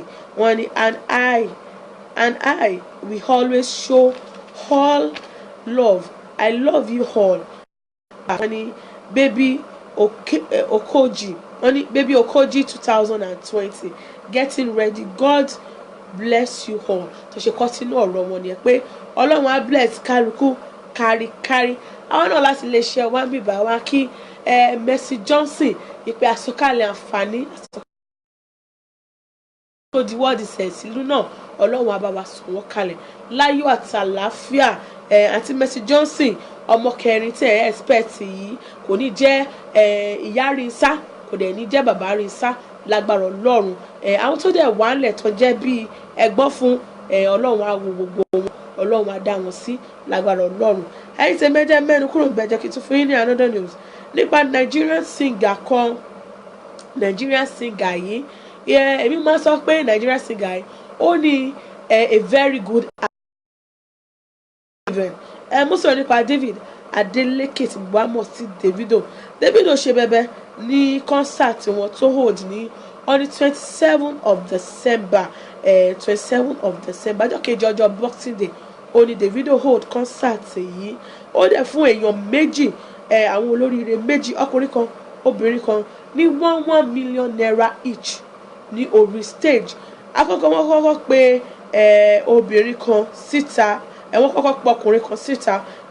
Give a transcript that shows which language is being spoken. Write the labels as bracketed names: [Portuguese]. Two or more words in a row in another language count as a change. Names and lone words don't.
[English] When and I we always show all love. I love you all. Honey, baby Okoji. Honey, baby Okoji 2020. Getting ready. God bless you all. So she continue [Yoruba] ọ̀rọ̀ wọn ni pé Ọlọ́run á bless kálukú kárí. Àwọn náà láti lè ṣe wá bíbá wa kí Mercy Johnson ìpè àsọkalẹ̀ àǹfààní tó di wọ́ọ̀dì sẹ̀sílú náà Ọlọ́run á bá wa sọ wọ́n kalẹ̀ láyọ̀ àti àlàáfíà àti Mercy Johnson ọmọ kẹrin tí ẹ expect yìí kò ní jẹ́ ìyá Rinsa kò dẹ̀ ní jẹ́ bàbá Rinsa lágbára Ọlọ́run àwọn tó dẹ̀ wà ńlẹ̀ tó jẹ́ bíi ẹ̀gbọ́n fún Ọlọ́run á wo gbogbo wọn Ọlọ́run á dá wọn sí lágbára Ọlọ́run ẹ̀yin tẹ́ mẹ́jẹ mẹ́nu kúrò gbẹ̀jẹ̀ kí n tún fún yín ní [English] another news [Yoruba] nípa [English] Nigerian singer [Yoruba] yìí èmi máa sọ pé [English] Nigerian singer [Yoruba] yìí ó ní [English] a very good event [Yoruba] mo sọ̀rọ̀ nípa David Adeleke tí wàá mọ̀ sí Davido ṣe bẹ̀bẹ̀ ní concert wọn tó hold ní [English] on the 27th of December [Yoruba] ọjọ́ kejì ọjọ́ Boxing Day ó ní Davido [English] hold concert [Yoruba] yìí ó dẹ̀ fún èèyàn méjì àwọn olóríire méjì ọkùnrin kan obìnrin kan ní [English] 1 million naira each [Yoruba] ní orí stage àkọ́kọ́ wọ́n kọ́kọ́ pè obìnrin kan síta wọ́n kọ́kọ́ pè ọkùnrin kan síta